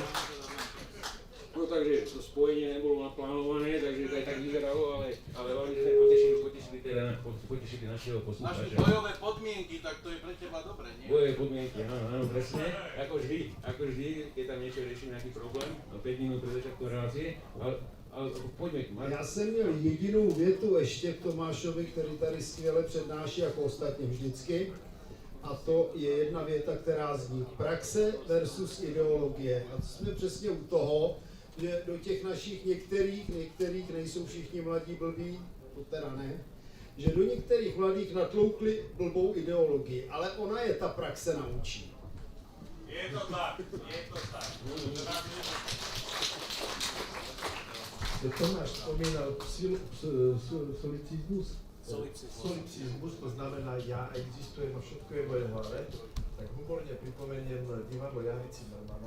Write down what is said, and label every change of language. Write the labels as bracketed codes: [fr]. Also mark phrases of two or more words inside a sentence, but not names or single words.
[sk] No takže to spojenie nebolo naplánované, takže to aj tak vyzeralo, ale veľmi sme potešili našeho poslucháča. Naše bojové podmienky, tak to je pre teba dobre, nie? Bojové podmienky, áno, presne. Ako vždy, keď tam niečo rieši nejaký problém, 5 minút pred začiatkom relácie, [cs] ale pojďme. Já jsem měl jedinou větu ještě k Tomášovi, který tady skvěle přednáší, jako ostatně vždycky. A to je jedna věta, která zní praxe versus ideologie. A to jsme přesně u toho, že do těch našich některých nejsou všichni mladí blbí, to teda ne, že do některých mladých natloukli blbou ideologii, ale ona je ta praxe naučí. Je to tak, je to tak. [sk] Tomáš spomínal solipsizmus. Solipsizmus, to znamená ja existujem a všetko je moje hlave. Tak humorne pripomeniem divadlo Jany Zimmermana.